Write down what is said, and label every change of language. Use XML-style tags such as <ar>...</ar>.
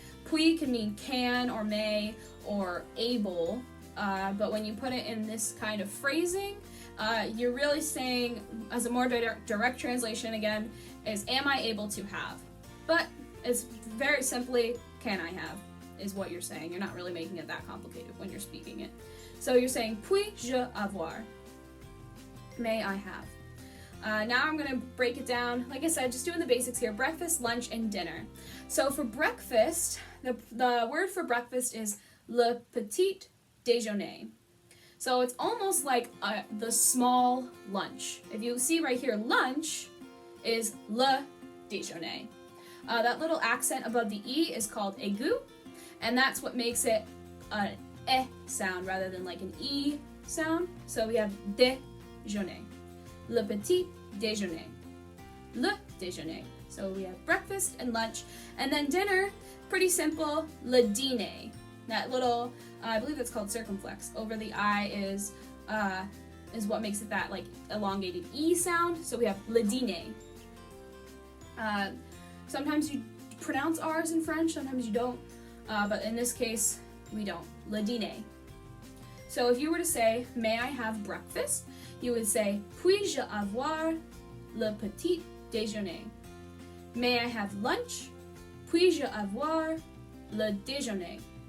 <en>Puis can mean can or may or able, but when you put it in this kind of phrasing, you're really saying, as a more direct translation again, is am I able to have? But it's very simply, can I have? Is what you're saying. You're not really making it that complicated when you're speaking it. So you're saying,</en> <fr>puis-je avoir?</fr> <en>May I have? Now I'm going to break it down. Like I said, just doing the basics here. Breakfast, lunch, and dinner. So for breakfast, the word for breakfast is le petit déjeuner. So it's almost like the small lunch. If you see right here, lunch is le déjeuner. That little accent above the E is called aigu. And that's what makes it an eh sound rather than like an E sound.</en> <fr>So we have déjeuner. Le petit déjeuner. Le déjeuner.</fr> <en>So we have breakfast and lunch. And then dinner, pretty simple, le dîner. That little, I believe it's called circumflex. Over the I is what makes it that like elongated E sound. So we have le dîner. Sometimes you pronounce R's in French, sometimes you don't. But in this case, we don't. Le dîner. So if you were to say, may I have breakfast? You would say,</en> <fr>puis-je avoir le petit déjeuner?</fr> <en>May I have lunch?</en> <fr>Puis-je avoir le déjeuner?</fr>